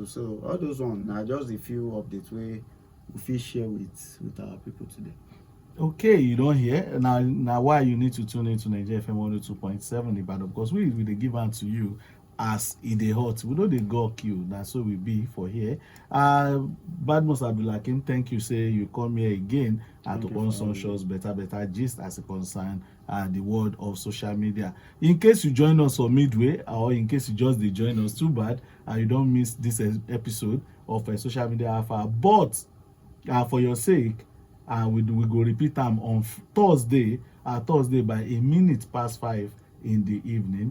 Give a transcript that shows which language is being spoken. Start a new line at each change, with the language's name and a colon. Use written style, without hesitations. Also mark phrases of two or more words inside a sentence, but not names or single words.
Nigerian Pidgin: So all those ones na just a few updates wey we fit share with our people today. Okay, you don hear now why you need to tune into Nigeria FM 102.7 Ibadan, because we dey give am to you as e dey hot. We no dey gawk you, na so we be for here. Badmus Abdulhakeem, thank you, say you come here again to come shows better gist as it concern the world of social media. In case you join us on midway, or in case you just dey join us, too bad, you don't miss this episode of Social Media Alpha. But for your sake, we go repeat them on Thursday by 5:01 in the evening.